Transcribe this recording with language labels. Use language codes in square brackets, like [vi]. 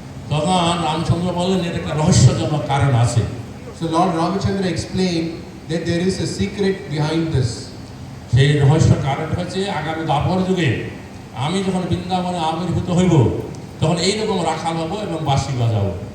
[bn] তখন রামচন্দ্র বললেন এর একটা রহস্যজনক কারণ আছে। [en] So Lord Ramachandra explained that there is a secret behind this. [bn] সেই রহস্য কারণ হচ্ছে আগামী দ্বাপর যুগে আমি যখন বৃন্দাবনে আবির্ভূত হইব তখন এইরকম রাখাল হব এবং বাঁশি বাজাবো।